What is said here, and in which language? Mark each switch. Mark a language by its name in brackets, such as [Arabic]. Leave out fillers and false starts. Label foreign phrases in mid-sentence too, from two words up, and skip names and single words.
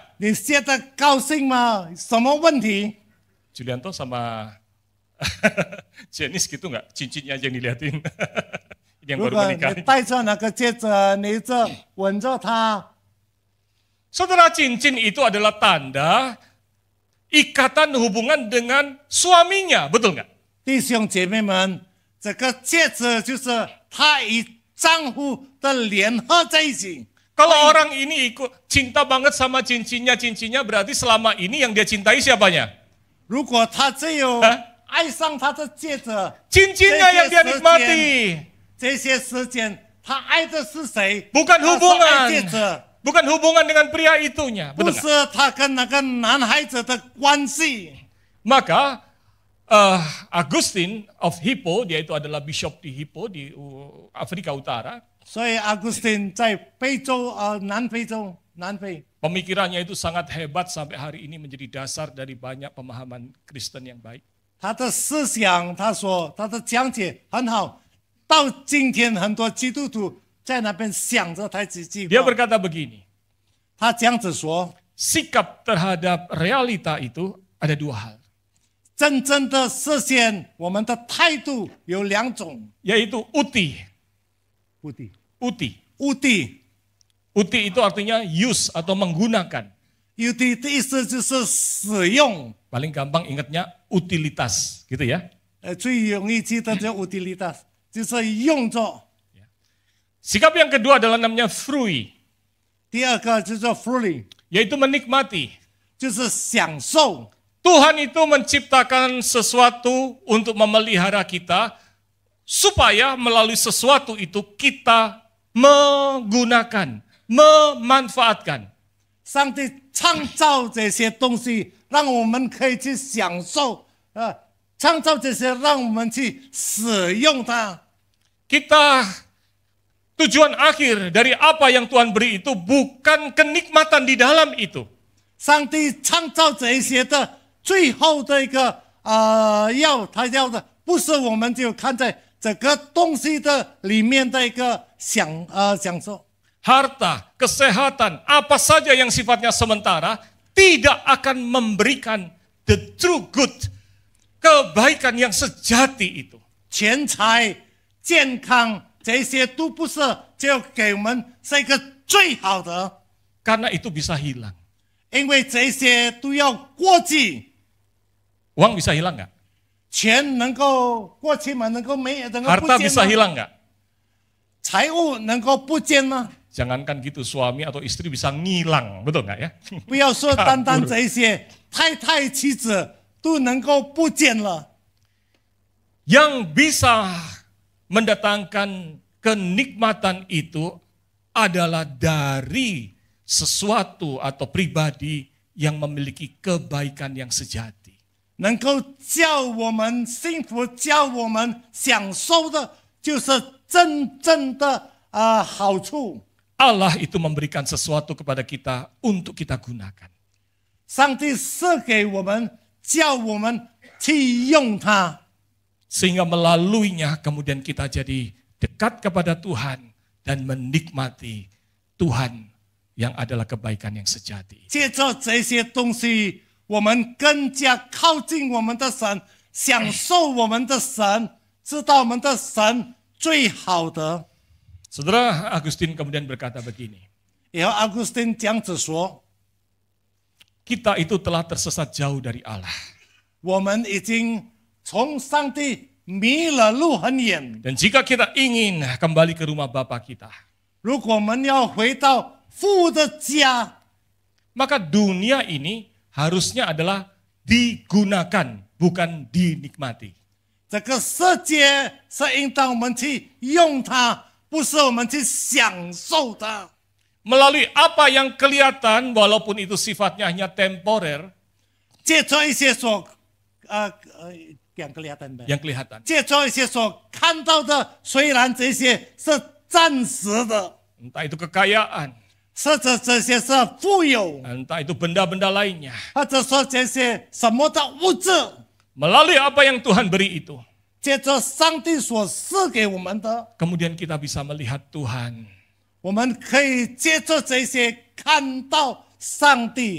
[Chinese] 你现在高兴吗？什么问题？ [Indonesian] Julianto sama Janice gitu nggak? Cincinnya aja yang diliatin. Ini yang [Chinese] 如 [Indonesian] baru [Chinese] 果你 [Indonesian] menikah. [Chinese] 戴着那个戒指，你这吻着她， [Indonesian] Saudara, cincin itu adalah tanda ikatan hubungan dengan suaminya, betul nggak? [Chinese] 弟兄姐妹们，这个戒指就是她与丈夫的联合在一起。 [Indonesian] Kalau orang ini ikut cinta banget sama cincinnya berarti selama ini yang dia cintai siapanya? [Chinese] 如果她只有啊爱上她的戒指， [Indonesian] Cincinnya yang dia nikmati, [Chinese] 这些时间她爱的是谁？ [Indonesian] bukan [Chinese] 她是爱 [Indonesian] hubungan, [Chinese] 戒指， [Indonesian] bukan hubungan dengan pria itunya, [Chinese] 不 [Indonesian] betul [Chinese] 是 [Indonesian] nggak? [Chinese] 她跟那个男孩子的关系。 [Indonesian] Maka Agustin [English] of Hippo, [Indonesian] dia itu adalah bishop di Hippo di Afrika Utara. [Chinese] 所以阿古斯丁在非洲南非洲南非， [Indonesian] Pemikirannya itu sangat hebat sampai hari ini menjadi dasar dari banyak pemahaman Kristen yang baik. [Chinese] 他的思想，他的讲解很好，到今天很多基督徒在那边想着他几句 [Indonesian] Dia [Chinese] 话。 [Indonesian] berkata begini, [Chinese] 他这样子说： [Indonesian] sikap terhadap realita itu ada 2 hal, [Chinese] 真正的实现我们的态度有2种， [Indonesian] yaitu uti. [Chinese] 目的 [Indonesian] Uti. [Chinese] 目的 [Indonesian] Uti itu artinya use atau menggunakan. [Chinese] 有的意思就是使用， [Indonesian] Paling gampang ingatnya utilitas, gitu ya. [Chinese] 最容易记得就 utilitas， 就是用着。 [Indonesian] Sikap yang kedua adalah namanya frui, [Chinese] 第二个就是 free， [Indonesian] yaitu menikmati. [Chinese] 就是享受。 [Indonesian] Tuhan itu menciptakan sesuatu untuk memelihara kita, supaya melalui sesuatu itu kita menggunakan, memanfaatkan. [Chinese] 上帝创造这些东西，让我们可以去享受，创造这些，让我们去使用它。 [Indonesian] Kita tujuan akhir dari apa yang Tuhan beri itu bukan kenikmatan di dalam itu. [Chinese] 上帝创造这一些的最后的一个他要的，不是我们就看在这个东西的里面的一个享受。 [Indonesian] Harta, kesehatan, apa saja yang sifatnya sementara tidak akan memberikan [English] the true good, [Indonesian] kebaikan yang sejati itu. [Chinese] 钱财、健康这些都不是就给我们是一个最好的， [Indonesian] Karena itu bisa hilang. [Chinese] 因为这些都要过去。 [Indonesian] Uang bisa hilang nggak? [Chinese] 钱能够过去吗？能够不 [Indonesian] Harta [Chinese] 见 [Indonesian] bisa [Chinese] 吗？ [Indonesian] hilang nggak? [Chinese] 财物能够不见吗？ [Indonesian] Jangankan gitu, suami atau istri bisa ngilang, betul nggak ya? [Chinese] 不要说单单这一些，太太妻子都能够不见了。 [Indonesian] Yang bisa mendatangkan kenikmatan itu adalah dari sesuatu atau pribadi yang memiliki kebaikan yang sejati. [Chinese] 能够叫我们幸福、叫我们享受的，就是真正的好处。 [Indonesian] Allah itu memberikan sesuatu kepada kita untuk kita gunakan. [Chinese] 上帝赐给我们，叫我们去用它， [Indonesian] Sehingga melaluinya kemudian kita jadi dekat kepada Tuhan dan menikmati Tuhan yang adalah kebaikan yang sejati. [Chinese] 借着这些东西，我们更加靠近我们的神，享受我们的神，知道我们的神最好的。 [Indonesian] Saudara Agustin kemudian berkata begini, [Chinese] 然后阿古斯丁这样子说， [Indonesian] kita itu telah tersesat jauh dari Allah. [Chinese] 我们已经从上帝迷了路很远。 [Indonesian] Dan jika kita ingin kembali ke rumah Bapa kita, [Chinese] 如果我们要回到父的家， [Indonesian] maka dunia ini harusnya adalah digunakan, bukan dinikmati. [Chinese] 这个世界是应当我们去用它，不是我们去享受它。 [Indonesian] Melalui apa yang kelihatan, walaupun itu sifatnya hanya temporer, [Chinese] 借着一些所讲kelihatan的， [Indonesian] yang kelihatan. [Chinese] 借着一些所看到的，虽然这些是暂时的， [Indonesian] Entah itu kekayaan, [Chinese] 或者这些是富有， [Indonesian] entah itu benda-benda lainnya. [Chinese] 或者说这些什么的物质， [Indonesian] Melalui apa yang Tuhan beri itu, [Chinese] 借着上帝所赐给我们的， [Indonesian] kemudian kita bisa melihat Tuhan [Chinese] 我们可以借着这些看到上帝